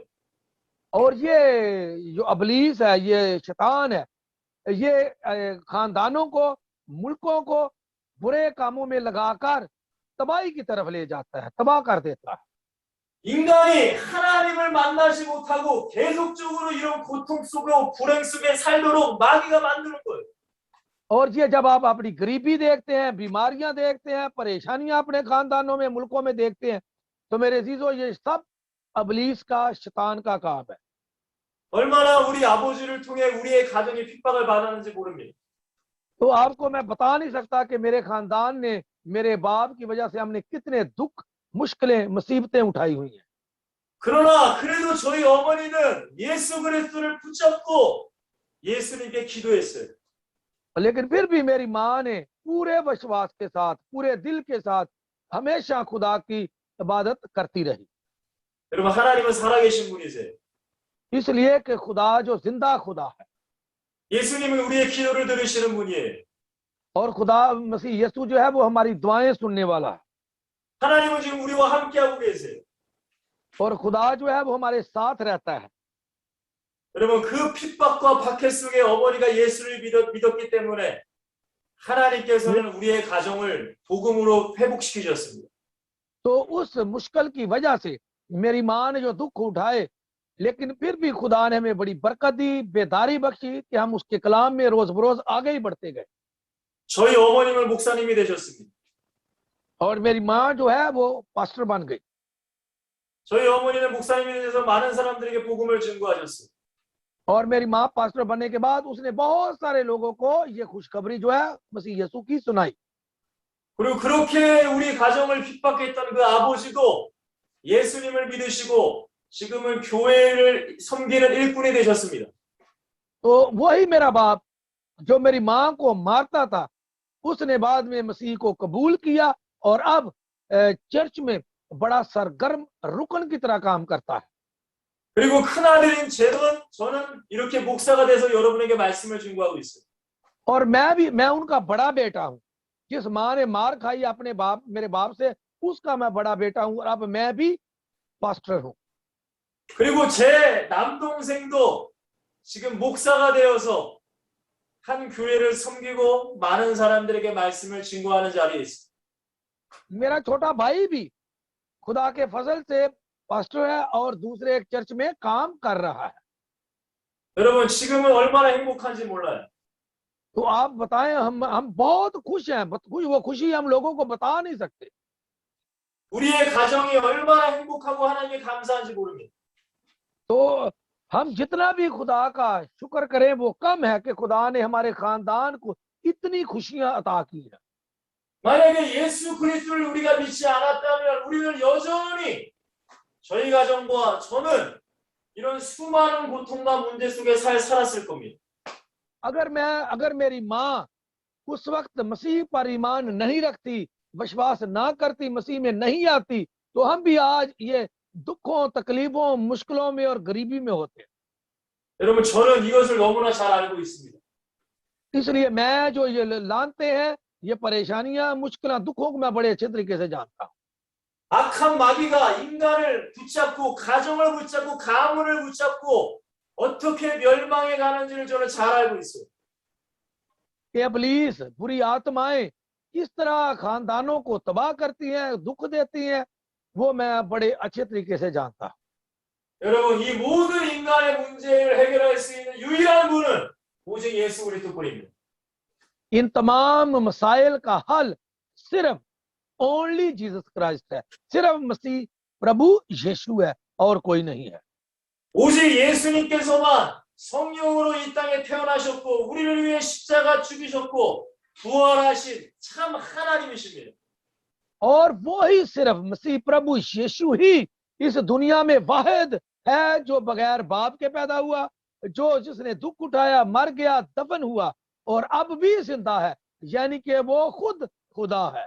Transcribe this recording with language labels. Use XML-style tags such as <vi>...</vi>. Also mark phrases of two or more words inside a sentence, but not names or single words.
<hi>और ये जो अबलीस है, ये शैतान है, ये खानदानों को, मुल्कों को बुरे कामों में लगाकर तबाही की तरफ ले जाता है, तबाह कर देता है।</hi> <ko>인간이 하나님을 만나지 못하고 계속적으로 이런 고통 속에 불행 속에 살도록 마귀가 만드는 거예요.</ko> <hi>और ये जब आप अपनी गरीबी देखते हैं, बीमारियां देखते हैं, परेशानियां अपने खानदानों में, मुल्कों में देखते हैं, तो मेरे अजीजों ये सब अबलीस का, शैतान का काम है।</hi> <ko>얼마나 우리 아버지를 통해 우리의 가정이 핍박을 받았는지 모릅니다.</ko> <hi>तो आपको मैं बता नहीं सकता कि मेरे खानदान ने मेरे बाप की वजह से हमने कितने दुख मुश्किलें मुसीबतें उठाई हुई हैं।</hi> <ko>그러나 그래도 저희 어머니는 예수 그리스도를 붙잡고 예수님께 기도했어요.</ko> <hi>लेकिन फिर भी मेरी माँ ने पूरे विश्वास के साथ पूरे दिल के साथ हमेशा खुदा की इबादत करती रही,</hi> <ko>여러분 하나님은 살아계신 분이세요.</ko> <hi>इसलिए कि खुदा जो जिंदा खुदा है</hi> <ko>예수님은 우리의 기도를 들으시는 분이에요.</ko> <hi>और खुदा मसीह यीशु जो है वो हमारी दुआएं सुनने वाला है,</hi> <ko>하나님은 지금 우리와 함께하고 계세요.</ko> <hi>और खुदा जो है वो हमारे साथ रहता है।</hi> <ko>여러분 그 핍박과 박해 속에 어머니가 예수를 믿었기 때문에 하나님께서는 우리의 가정을 복음으로 회복시키셨습니다.</ko> <hi>तो उस मुश्किल की वजह से मेरी माँ ने जो दुख उठाए, लेकिन फिर भी खुदा ने हमें बड़ी बरकत दी, बेदारी बख्शी कि हम उसके कलाम में रोज बरोज आगे ही बढ़ते गए।</hi> <ko>저희 어머님은 목사님이 되셨습니다.</ko> <hi>और मेरी माँ जो है वो पास्टर बन गई,</hi> <ko>저희 어머니는 목사님이 되셔서 많은 사람들에게 복음을 증거하셨어요.</ko> <hi>और मेरी माँ पास्टर बनने के बाद उसने बहुत सारे लोगों को ये खुशखबरी जो है मसीह यीशु की सुनाई।</hi> <ko>그리고 그렇게 우리 가정을 핍박했던 그 아버지도 예수님을 믿으시고 지금은 교회를 섬기는 일꾼이 되셨습니다.</ko> <hi>तो वही मेरा बाप जो मेरी माँ को मारता था, उसने बाद में मसीह को कबूल किया और अब चर्च में बड़ा सरगर्म रुकन की तरह काम करता है।</hi> <ko>그리고 큰아들인 저는 이렇게 목사가 돼서 여러분에게 말씀을 증거하고 있어요.</ko> <hi>और मैं उनका बड़ा बेटा हूँ। जिस माँ ने मार खाई अपने बाप मेरे बाप से, उसका मैं बड़ा बेटा हूँ और अब मैं भी पास्टर हूँ।</hi> <ko>그리고 제 남동생도 지금 목사가 되어서 한 교회를 섬기고 많은 사람들에게 말씀을 증거하는 자리에 있어요.</ko> <hi>मेरा छोटा भाई भी खुदा के फजल से पास्टर है और दूसरे एक चर्च में काम कर रहा है।</hi> <ko>여러분 지금은 얼마나 행복한지 몰라요.</ko> <hi>तो आप बताएं, हम बहुत खुश हैं। वो खुशी हम लोगों को बता नहीं सकते।</hi> <ko>우리의 가정이 얼마나 행복하고 하나님께 감사한지 모릅니다.</ko> <hi>तो हम जितना भी खुदा का शुक्र करें वो कम है कि खुदा ने हमारे खानदान को इतनी खुशियां अता की है।</hi> <ko>만약에 예수 그리스도를 우리가 믿지 않았다면 우리는 여전히 저희 가정과 저는 이런 수많은 고통과 문제 속에 살았을 겁니다.</ko> <hi>अगर मेरी माँ उस वक्त मसीह पर ईमान नहीं रखती, विश्वास ना करती, मसीह में नहीं आती, तो हम भी आज ये दुखों, तकलीफों, मुश्किलों में और गरीबी में होते।</hi> <ko>여러분 저는 이것을 너무나 잘 알고 있습니다.</ko> <hi>इसलिए मैं जो ये लानते हैं, ये परेशानियां, मुश्किलें, दुखों को मैं बड़े अच्छे तरीके से जानता हूँ।</hi> <ko>악한 마귀가 인간을 붙잡고 가정을 붙잡고 가문을 붙잡고 어떻게 멸망해 가는지를 저는 잘 알고 있어요.</ko> <hi>कि इब्लीस, बुरी आत्माएं किस तरह खानदानों को तबाह करती हैं, दुख देती हैं, वो मैं बड़े अच्छे तरीके से जानता हूँ।</hi> <ko>여러분 이 모든 인간의 문제를 해결할 수 있는 유일한 분은 오직 예수 그리스도뿐입니다.</ko> <hi>इन तमाम मसाइल का हल सिर्फ</hi> <en>Only Jesus Christ</en> <hi>है, सिर्फ मसीह प्रभु यीशु है और कोई नहीं है।</hi> <ko>오직 예수님께서만 성령으로 이 땅에 태어나셨고 우리를 위해 십자가 죽이셨고 부활하신 참 하나님이십니다.</ko> <hi>और वो ही सिर्फ मसीह प्रभु यीशु ही इस दुनिया में वाहिद है जो बगैर बाप के पैदा हुआ, जो जिसने दुख उठाया, मर गया, दफन हुआ और अब भी जिंदा है, यानी कि वो खुद खुदा है।</hi>